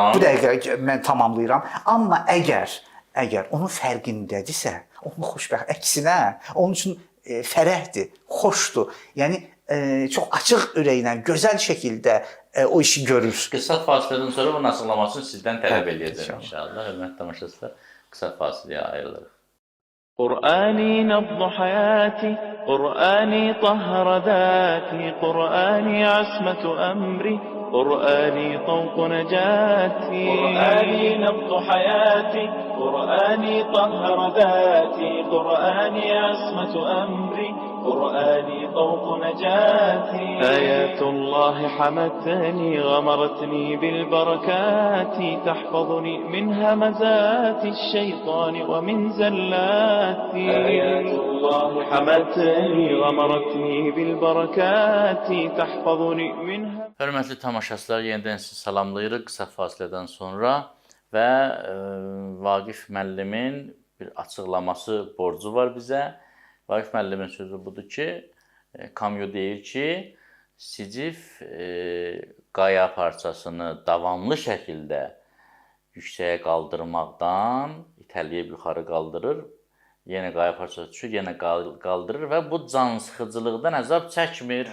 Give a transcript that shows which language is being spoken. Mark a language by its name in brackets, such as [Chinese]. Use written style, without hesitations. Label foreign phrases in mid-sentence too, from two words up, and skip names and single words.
[Azerbaijani] Bu dəqiqə mən tamamlayıram. Amma əgər əgər onun fərqindədirsə, onun xoşbəxt əksinə, onun üçün fərəhdir, xoşdur. Yəni çox açıq ürəklə, gözəl şəkildə o işi görür. Qısa fasilədən sonra bunun açıqlamasını sizdən tələb edəcəm inşallah. Hörmətli tamaşaçılar, qısa fasiləyə ayrılırıq. [Arabic] قرآني نبض حياتي قرآني طهر ذاتي قرآني عصمة أمري قرآني طوق نجاتي قرآني نبض حياتي قرآني طهر ذاتي قرآني عصمة أمري قرآني طوق نجاتي آيات الله حمتني غمرتني بالبركات تحفظني من همزات الشيطان ومن زلاتي آيات الله حمتني غمرتني بالبركات تحفظني من [Azerbaijani] Hörmətli tamaşaçılar, yenidən sizi salamlayırıq qısa fasilədən sonra və Vaqif müəllimin bir açıqlaması borcu var bizə. Vaqif müəllimin sözü budur ki, Kamyo deyir ki, Sicif qaya parçasını davamlı şəkildə yüksəyə qaldırmaqdan itələyib yuxarı qaldırır, yenə qaya parçası düşür, yenə qaldırır və bu cansıxıcılıqdan əzab çəkmir.